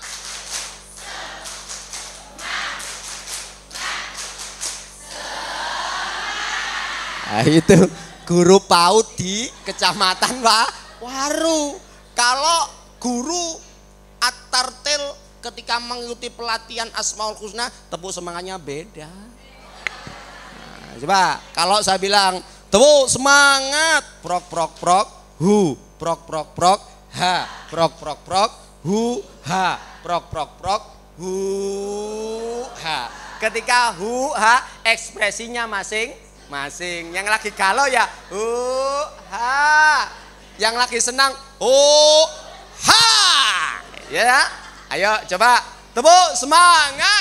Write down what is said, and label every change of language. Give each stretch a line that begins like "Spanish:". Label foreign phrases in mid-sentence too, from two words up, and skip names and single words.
Indonesian: Nah, itu guru PAUD di Kecamatan Waru. Kalau guru At-Tartil ketika mengikuti pelatihan Asmaul Husna, tepuk semangatnya beda. Coba kalau saya bilang tepuk semangat, prok prok prok hu, prok prok prok ha, prok prok prok hu ha, prok prok prok hu ha. Ketika hu ha ekspresinya masing-masing. Yang lagi galau ya hu ha, yang lagi senang hu ha. Ya, ayo coba tepuk semangat.